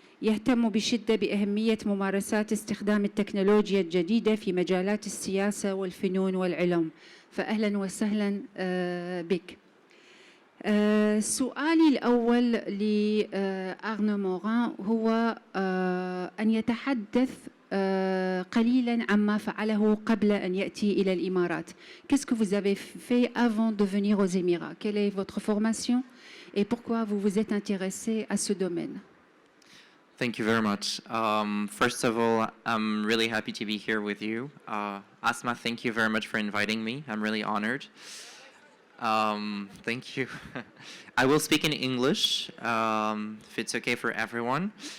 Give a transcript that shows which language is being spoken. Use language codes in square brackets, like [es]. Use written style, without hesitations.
[ar] يهتم بشدة بأهمية ممارسات استخدام التكنولوجيا الجديدة في مجالات السياسة والفنون والعلوم. فأهلاً وسهلاً بك. سؤالي الأول لآرنو موران هو أن يتحدث قليلاً عما فعله قبل أن يأتي إلى الإمارات. [fr] Qu'est-ce que vous avez fait avant de venir aux Émirats? Quelle est votre formation et pourquoi vous vous êtes intéressé à ce domaine? [en] Thank you very much. First of all, I'm really happy to be here with you. Asma, thank you very much for inviting me. I'm really honored. Thank you. I will speak in English, if it's okay for everyone.